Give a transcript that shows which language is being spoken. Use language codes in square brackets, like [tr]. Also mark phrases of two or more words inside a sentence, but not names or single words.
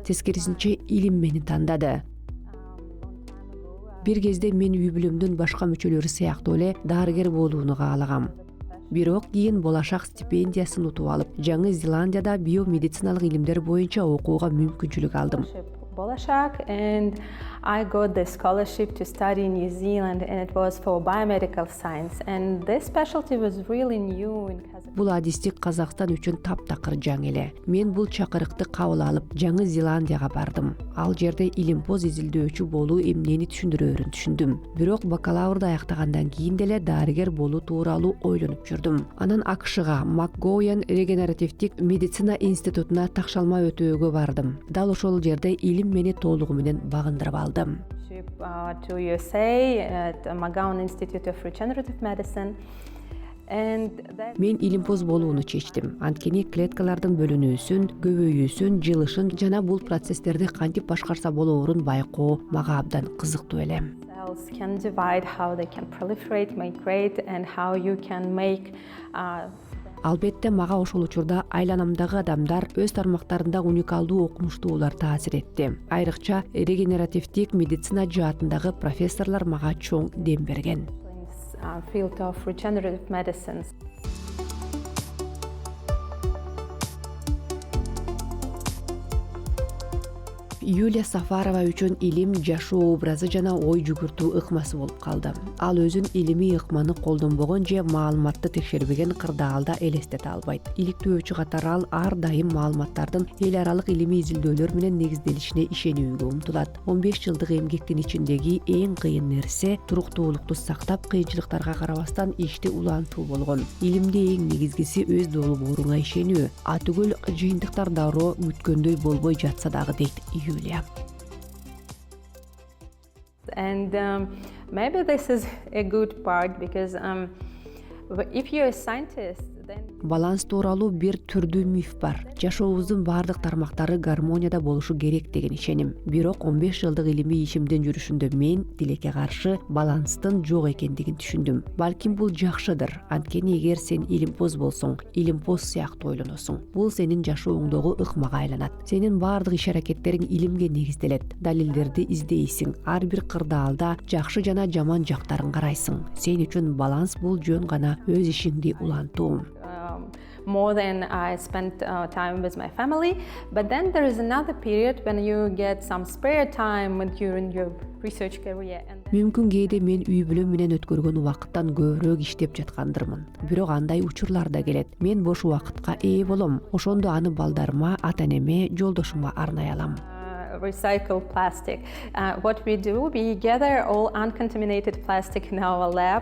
[ky] Тескерисинче илим мени тандады. Бир кезде мен үй бүлөмдүн башка мүчөлөрү сыяктуу эле дарыгер болууну каалагам. Бирок кийин болашак стипендиясын утуп алып, Жаңы Зеландияда биомедициналык илимдер боюнча окууга мүмкүнчүлүк алдым. [en] Bolashak, and I got the scholarship to study in New Zealand, and it was for biomedical science, and this specialty was really new in Kazakhstan. [ky] Бул адистик Казакстан үчүн таптакыр жаңы эле. Мен бул чакырыкты кабыл алып, Жаңы Зеландияга бардым. Ал жерде илимпоз изилдөөчү болуу эмнени түшүндүрөөрүн түшүндүм. Бирок бакалаврды аяктагандан кийин деле дарыгер болуу тууралуу ойлонуп жүрдүм. Анан AQShга МакГоуэн регенеративдик медицина институтуна такшалма өтөөгө бардым. Дал ошол жерде илим мени толугу менен багындырып алдым. [en] To USA at McGowan Institute of Regenerative Medicine. [ky] Мен илимпоз болууну чечтим. Анткени клеткалардын бөлүнүүсүн, көбөйүүсүн, жылышын жана бул процесстерди кантип башкарса болоорун байкоо мага абдан кызыктуу эле. [en] Cells can divide, how they can proliferate, migrate, and how you can make [ky] Албетте мага ошол учурда айланамдагы адамдар өз тармактарында уникалдуу окумуштуулар таасир этти. Айрыкча регенеративдик медицина жаатындагы профессорлор мага чоң дем берген. [en] Field of regenerative medicines. [ky] Юлия Сафарова үчүн илим жашоо образы жана ой жүгүртүү ыкмасы болуп калды. Ал өзүн илимий ыкманы колдонбогон же маалыматты текшербеген кырдаалда элестете албайт. Иликтөөчү катары ал ар дайым маалыматтардын эл аралык илимий изилдөөлөр менен негизделишине ишенүүгө умтулат. 15 жылдык эмгектин ичиндеги эң кыйын нерсе туруктуулукту сактап, кыйынчылыктарга карабастан ишти улантуу болгон. Илимде эң негизгиси өз долбооруңа ишенүү. Атүгүл жыйынтыктар дароо күткөндөй болбой жатса дагы дейт Юлия. [en] And maybe this is a good part because if you're a scientist, then [ky] Баланс тууралуу бир түрдүү миф бар. Жашообуздун баардык тармактары гармонияда болушу керек деген ишеним. Бирок 15 жылдык илимий ишимдин жүрүшүндө мен тилекке каршы баланстын жок экендигин түшүндүм. Балким бул жакшыдыр. Анткени эгер сен илимпоз болсоң, илимпоз сыяктуу ойлоносуң. Бул сенин жашооңдогу ыкмага айланат. Сенин баардык иш-аракеттериң илимге негизделет. Далилдерди издейсиң. Ар бир кырдаалда жакшы жана жаман жактарын карайсың. Сен үчүн баланс бул жөн гана өз ишиңди улантуу. [en] more than I spent time with my family. But then there is another period when you get some spare time during your research career. [ky] Мүмкүн кээде мен үй бүлөм менен өткөргөн убакыттан көбүрөөк иштеп жаткандырмын. Бирок андай учурлар да келет. Мен бош убакытка ээ болом. Ошондо аны балдарыма, ата-энеме, жолдошума арнай алам. [en] Recycle plastic. What we do, we gather all uncontaminated plastic in our lab.